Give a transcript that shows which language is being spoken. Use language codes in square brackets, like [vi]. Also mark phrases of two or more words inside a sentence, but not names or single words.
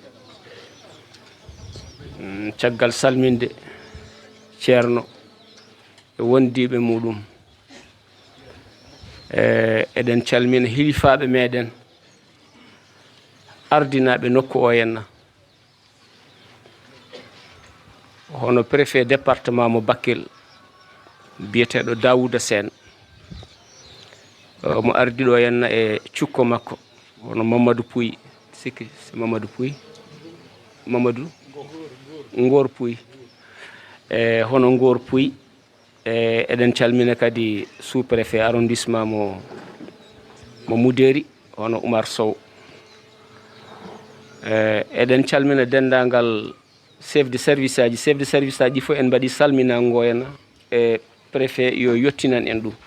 [ff] Caggal salminde ceerno e wondiɓe muɗum, eɗen calmina hilifaɓe meɗen ardinaɓe nokku o henna, hono préfet département mo Bakel biyeteɗo Daouda Sène, mo ardi ɗo henna e cukko makko hono Mamadou Pouy, sikki c'est Mamadou Pouy, Mamadou Ngor Pouy, hono Ngor Pouy. Eɗen calmina kadi [fr] sous préfet [ff] arrondissement mo Moudéri hono Oumar Sow. Eɗen calmina dendagal [fr] chef de service [ff] aji fof en mbaɗi salminago henna e préfet yo yettinan en ɗum.